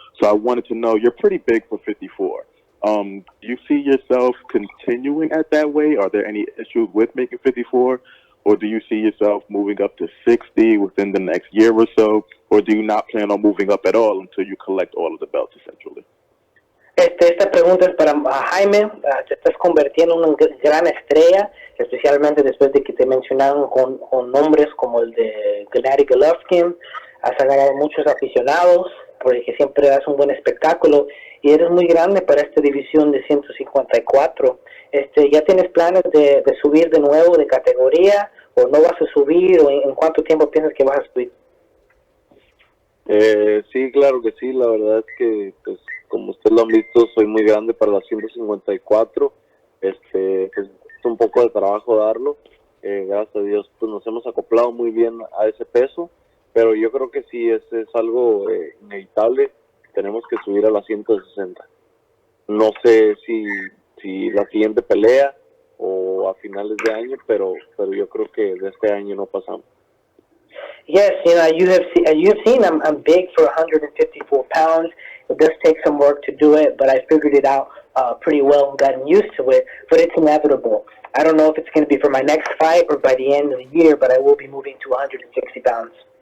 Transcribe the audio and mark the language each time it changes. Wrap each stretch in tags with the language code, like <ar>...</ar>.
<en>So I wanted to know, you're pretty big for 54. Do you see yourself continuing at that way? Are there any issues with making 54? Or do you see yourself moving up to 60 within the next year or so? Or do you not plan on moving up at all until you collect all of the belts, essentially?</en> <es>Esta pregunta es para Jaime. Te estás convirtiendo en una gran estrella, especialmente después de que te mencionaron con nombres como el de Gennady Golovkin. Has agarrado muchos aficionados, porque siempre das un buen espectáculo, y eres muy grande para esta división de 154. ¿Ya tienes planes de subir de nuevo de categoría, o no vas a subir, o en cuánto tiempo piensas que vas a subir? Sí, claro que sí. La verdad es que, pues, como ustedes lo han visto, soy muy grande para las 154. Es un poco de trabajo darlo. Gracias a Dios, pues nos hemos acoplado muy bien a ese peso, pero yo creo que sí es algo inevitable. Tenemos que subir a las 160. No sé si la siguiente pelea o a finales de año, pero yo creo que de este año no pasamos.</es> <en>Yes, you have seen I'm big for 154 pounds. It does take some work to do it, but I figured it out pretty well and gotten used to it, but it's inevitable. I don't know if it's going to be for my next fight or by the end of the year, but I will be moving to 160 pounds.</en>